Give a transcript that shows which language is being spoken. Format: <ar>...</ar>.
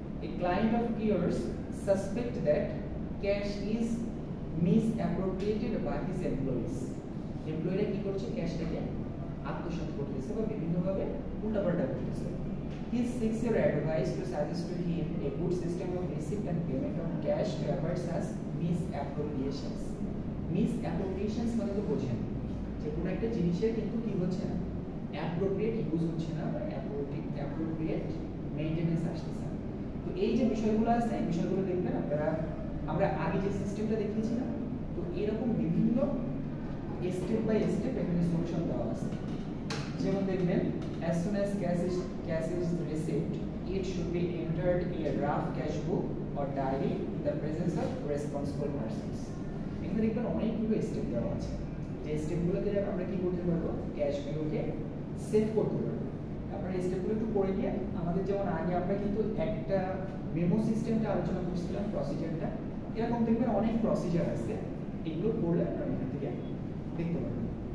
<en>A client of yours suspect that cash is misappropriated by his employees.</en> <bn>এমপ্লয়িরা কি করছে? ক্যাশটাকে আত্মসাৎ করতেছে বা বিভিন্নভাবে উল্টাপাল্টা করতেছে।</bn> <en>He seeks your advice to suggest to him a good system of receipt and payment of cash to avoid such misappropriations.</en> <bn>Misappropriations মানে তো বোঝেন যে কোনো একটা জিনিসের কিন্তু কি হচ্ছে না, অ্যাপ্রোপ্রিয়েট ইউজ হচ্ছে না বা অ্যাপ্রোপ্রিয়েট মেইনটেনেন্স আসতেছে না। তো এই যে বিষয়গুলো আছে, এই বিষয়গুলো দেখবেন আপনারা, আমরা আগে যে সিস্টেমটা দেখিয়েছিলাম, তো এরকম বিভিন্ন স্টেপ বাই স্টেপ এখানে সলিউশন দেওয়া আছে। যেমন দেখবেন,</bn> <en>as soon as cash is received, it should be entered in a draft cash book or diary in the presence of responsible persons.</en> <bn>এখানে দেখবেন অনেকগুলো স্টেপ দেওয়া আছে, যে স্টেপগুলোতে আমরা কি করতে পারবো, ক্যাশগুলোকে সেভ করতে পারবো। আপনারা এই স্টেপগুলো একটু পড়ে গিয়ে, আমাদের যেমন আগে আমরা কিন্তু একটা মেমো সিস্টেমটা আলোচনা করছিলাম, প্রসিজারটা, এরকম দেখবেন অনেক প্রসিজার আছে, এগুলো পড়লে আপনারা এখান থেকে দেখতে পারবেন।</bn>